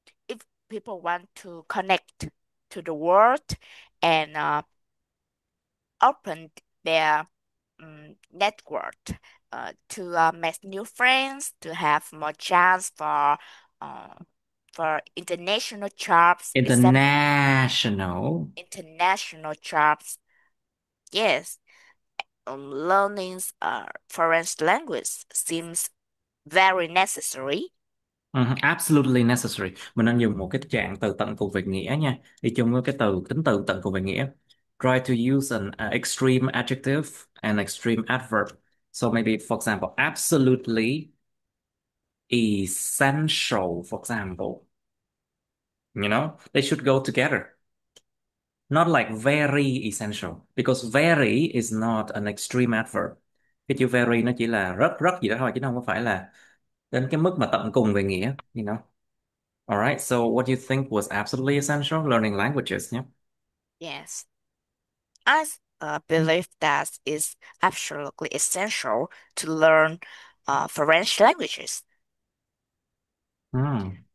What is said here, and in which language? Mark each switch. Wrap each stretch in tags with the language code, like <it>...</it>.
<en>If people want to connect to the world and open their network to make new friends, to have more chance uh, for international jobs, except International. international jobs. Yes, learning foreign language seems very necessary. Absolutely necessary.</en> <vi>Mình nên dùng một cái trạng từ tận cùng về nghĩa nha. Đi chung với cái tính từ tận cùng về nghĩa.</vi> <en>Try to use an extreme adjective and extreme adverb. So maybe, for example, absolutely essential, for example. They should go together. Not like very essential. Because very is not an extreme adverb.</en> <vi>Cái chữ very nó chỉ là rất rất gì đó thôi, chứ nó không có phải là đến cái mức mà tận cùng về nghĩa.</vi> <en>All right, so what do you think was absolutely essential? Learning languages, yeah? Yes, I believe that is absolutely essential to learn French languages. Hmm.</en>